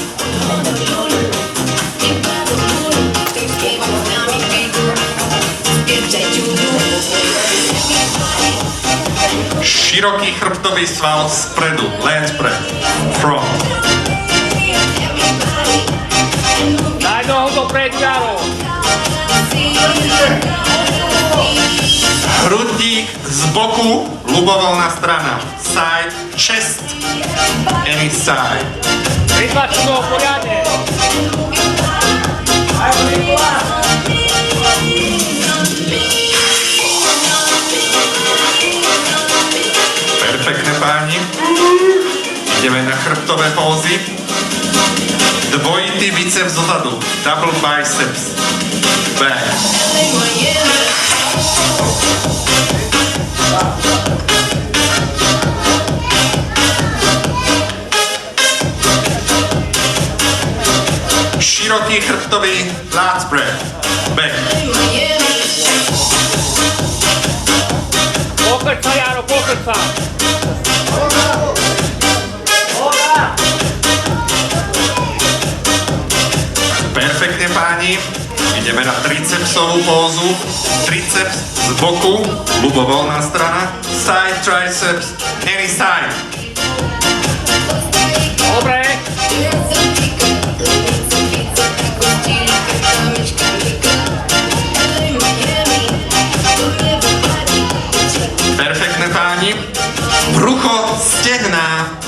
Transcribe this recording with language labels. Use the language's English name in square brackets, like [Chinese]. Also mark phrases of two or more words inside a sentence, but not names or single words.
[Slovak] Široký chrbtový sval spredu. Len spred. Front. Daj nohu dopredu, Jaro. Hrudník z boku, ľubovoľná strana. [English] Side, chest, any side. [Slovak] Pritlač nohu poriadne. Perfektne, páni. Ideme na chrbtové pózy. Dvojitý biceps dozadu. [English] Double biceps. Back. [Slovak] Široký chrbtový [English] lat spread. [Slovak] Back. Pokrč sa, Jaro, pokrč sa. Perfektne, páni. Ideme na tricepsovú pózu. Triceps z boku, ľubovoľná strana. [English] Side triceps, any side. [Slovak] Dobre. Perfektne, páni. Brucho, stehná.